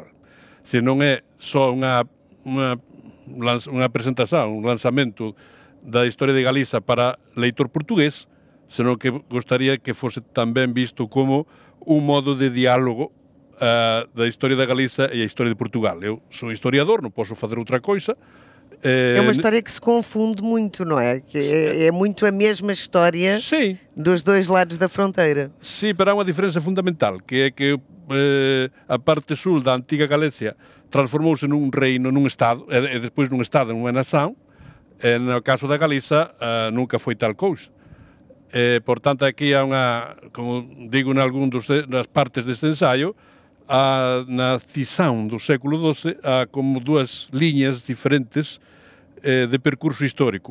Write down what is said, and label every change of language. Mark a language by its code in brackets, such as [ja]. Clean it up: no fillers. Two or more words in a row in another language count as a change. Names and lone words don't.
[gl] Se non é só unha presentación, un lanzamento da historia de Galiza para leitor portugués, senón que gostaría que fose tamén visto como un modo de diálogo da historia da Galiza e a historia de Portugal. [pt] Eu sou historiador, non posso fazer outra coisa. É uma história que se confunde muito, não é? Que é muito a mesma história, sim, dos dois lados da fronteira. [gl] Sim, pero há unha diferença fundamental, que é que a parte sul da antiga Galicia transformouse nun reino, nun estado, e despois nun estado, nunha nación. No caso da Galiza nunca foi tal cousa. Por tanto, aquí há unha, como digo en algún das partes deste ensaio, na cisão do século XII há como dúas liñas diferentes de percurso histórico.